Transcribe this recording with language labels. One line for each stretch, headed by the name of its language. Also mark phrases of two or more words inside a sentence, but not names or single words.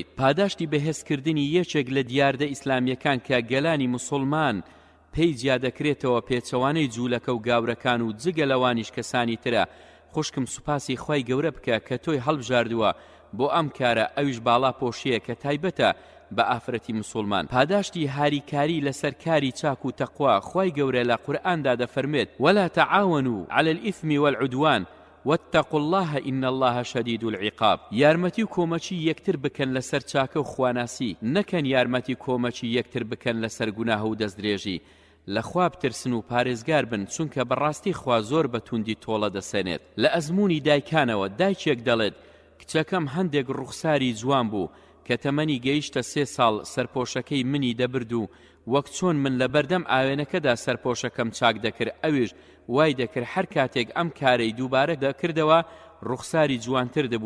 Central Kurdish: پاداشتی بەهێزکردنی یەکێک لە دیاردە ئیسلامیەکان کە گەلانی موسڵمان پێی جیا دەکرێتەوە پێچەوانەی جوولەکە و گاورەکان و جگە لەوانیش کەسانی ترە. خوشکم سوپاسی خوای گەورە بکە کە تۆی هەڵبژاردووە بۆ ئەم کارە، ئەویش باڵاپۆشیە کە تایبەتە بە ئافرەتی مسلمان. پاداشتی هاریکاری لەسەر کاری چاک و تەقوا خوای گەورە لە قورئاندا دەفەرمێت
Arabic: ولا تعاونوا على الإثم والعدوان واتقوا الله إن الله شديد العقاب.
Central Kurdish: یارمەتی و کۆمەچی یەکتر بکەن لەسەر چاکە و خواناسی، نەکەن یارمەتی کۆمەچی یەکتر بکەن لەسەر گوناه و دەستدرێژی. لەخوا بترسن و پارێزگار بن چونکە بەڕاستی خوا زۆر بە توندی تۆڵە دەسەنێت. لە ئەزمموی دایکانەوە دایکێک دەڵێت کچەکەم هەندێک ڕوخساری جوان بوو کە تەمەنی گەیشتە 3 ساڵ سەرپۆشەکەی منی دەبرد و وەک چۆن من لە بەردەم ئاوێنەکەدا سەرپۆشەکەم چاک دەکرد ئەویش وای دەکرد هەر کاتێک ئەم کارەی دووبارە دەکردەوە ڕوخساری جوانتر دەبوو.